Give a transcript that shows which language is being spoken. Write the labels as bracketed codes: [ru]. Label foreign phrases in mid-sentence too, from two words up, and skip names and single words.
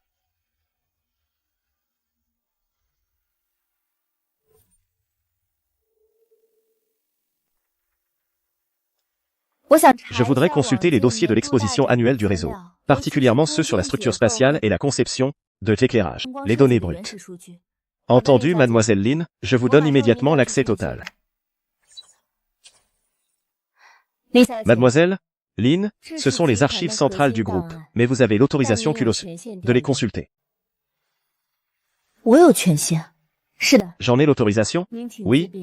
[fr] Je voudrais consulter les dossiers de l'exposition annuelle du réseau, particulièrement ceux sur la structure spatiale et la conception de l'éclairage, les données brutes. Entendu, mademoiselle Lin, je vous donne immédiatement l'accès total. Mademoiselle Lin, ce sont les archives centrales du groupe, mais vous avez l'autorisation Kulos de les consulter. [zh] 我有权限。是的， [fr] J'en ai l'autorisation? [zh] 您请自 [fr] Oui, [zh] 便。